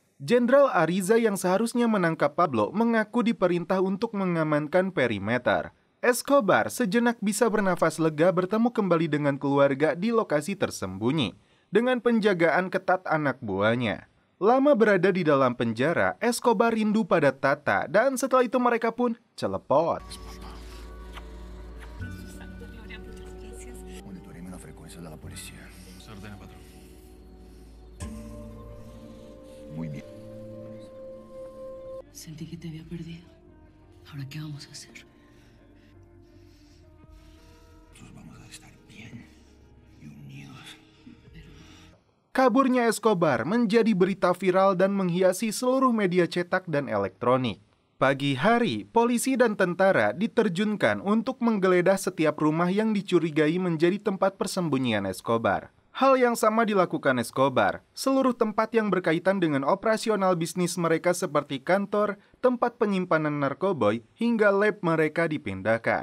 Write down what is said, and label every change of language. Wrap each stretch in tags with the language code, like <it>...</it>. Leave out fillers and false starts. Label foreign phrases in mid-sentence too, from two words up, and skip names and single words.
<id>Jenderal Ariza yang seharusnya menangkap Pablo mengaku diperintah untuk mengamankan perimeter. Escobar sejenak bisa bernafas lega bertemu kembali dengan keluarga di lokasi tersembunyi dengan penjagaan ketat anak buahnya. Lama berada di dalam penjara, Escobar rindu pada Tata dan setelah itu mereka pun celepot.</id> <es>Sentí que te había perdido. Ahora qué vamos a hacer?</es> <id>Kaburnya Escobar menjadi berita viral dan menghiasi seluruh media cetak dan elektronik. Pagi hari, polisi dan tentara diterjunkan untuk menggeledah setiap rumah yang dicurigai menjadi tempat persembunyian Escobar. Hal yang sama dilakukan Escobar. Seluruh tempat yang berkaitan dengan operasional bisnis mereka seperti kantor, tempat penyimpanan narkoboy, hingga lab mereka dipindahkan.</id>